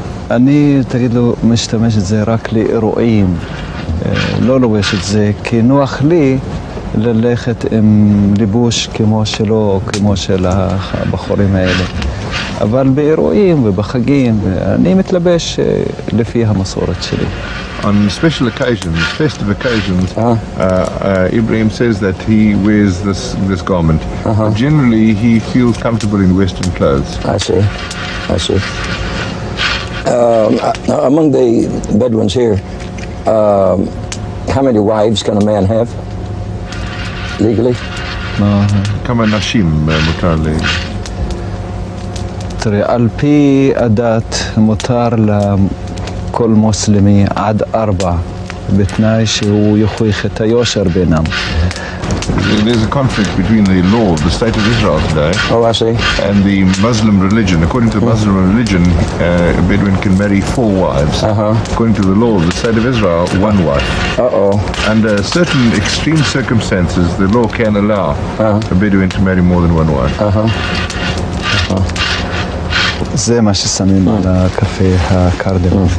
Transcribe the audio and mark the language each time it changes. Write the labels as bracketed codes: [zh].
[he] אני, תגיד לו, משתמש את זה רק לאירועים. לא לובש את זה, כי נוח לי ללכת עם ליבוש כמו שלו, או כמו של הבחורים האלה. אבל באירועים ובחגים, אני מתלבש לפי המסורת שלי. [en] On special occasions, festive occasions, Ibrahim says that he wears this garment. Generally, he feels comfortable in Western clothes. I see. Now, among the Bedouins here, how many wives can a man have legally? [he] Kama nashim mutar le. history על פי הדת מותר לכל מוסלמי עד 4 בתנאי שהוא יוכיח את היושר בינם. [en] There's a conflict between the law of the state of Israel today and the Muslim religion. According to the Muslim religion, a Bedouin can marry 4 wives. According to the law of the state of Israel, 1 wife. Under certain extreme circumstances, the law can allow a Bedouin to marry more than 1 wife. [he] זה מה ששמים על הקפה הקרדמון.